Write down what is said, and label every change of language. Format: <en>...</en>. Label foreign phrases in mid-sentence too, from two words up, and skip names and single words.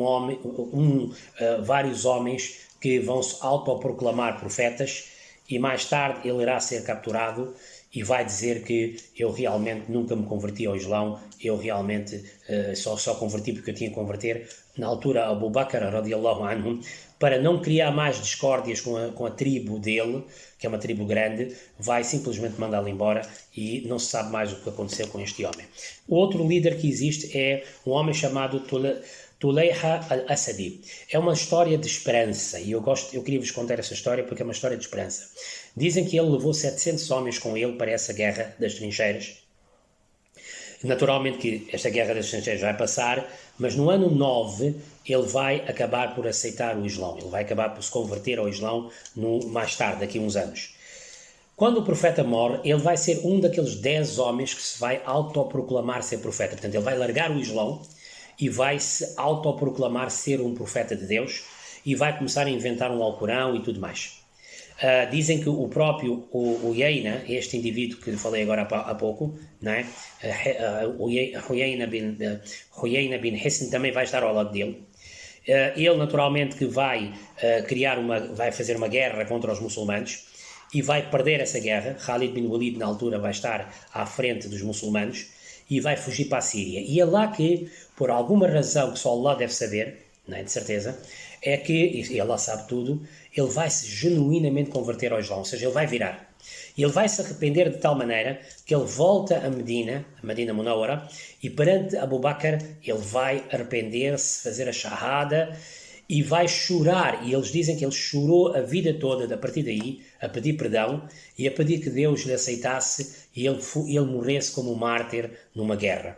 <pt>vários homens que vão se autoproclamar profetas, e mais tarde ele irá ser capturado e vai dizer que eu realmente nunca me converti ao Islão, eu realmente só converti porque eu tinha que converter. Na altura, Abu Bakr</pt> <ar>رضي الله عنه,</ar> <pt>para não criar mais discórdias com a tribo dele, que é uma tribo grande, vai simplesmente mandá-lo embora, e não se sabe mais o que aconteceu com este homem. O outro líder que existe é um homem chamado Tulayha al-Asadi. É uma história de esperança, e eu queria vos contar essa história porque é uma história de esperança. Dizem que ele levou 700 homens com ele para essa guerra das trincheiras. Naturalmente que esta guerra das trincheiras vai passar, mas no ano 9 ele vai acabar por aceitar o Islão, ele vai acabar por se converter ao Islão mais tarde, daqui a uns anos. Quando o profeta morre, ele vai ser um daqueles 10 homens que se vai autoproclamar ser profeta. Portanto, ele vai largar o Islão e vai se autoproclamar ser um profeta de Deus, e vai começar a inventar um Alcorão e tudo mais. Dizem que o próprio Uyayna, este indivíduo que falei agora há pouco, não é? Uyayna bin Hisn também vai estar ao lado dele. Ele naturalmente que vai fazer uma guerra contra os muçulmanos e vai perder essa guerra. Khalid bin Walid na altura vai estar à frente dos muçulmanos e vai fugir para a Síria. E é lá que, por alguma razão que só Allah deve saber, não é, de certeza, é que, e Allah sabe tudo, ele vai se genuinamente converter ao Islão, ou seja, ele vai virar. E ele vai se arrepender de tal maneira que ele volta a Medina Munawara, e perante Abu Bakr ele vai arrepender-se, fazer a shahada, e vai chorar, e eles dizem que ele chorou a vida toda, a partir daí, a pedir perdão, e a pedir que Deus lhe aceitasse, e ele morresse como um mártir numa guerra.</pt>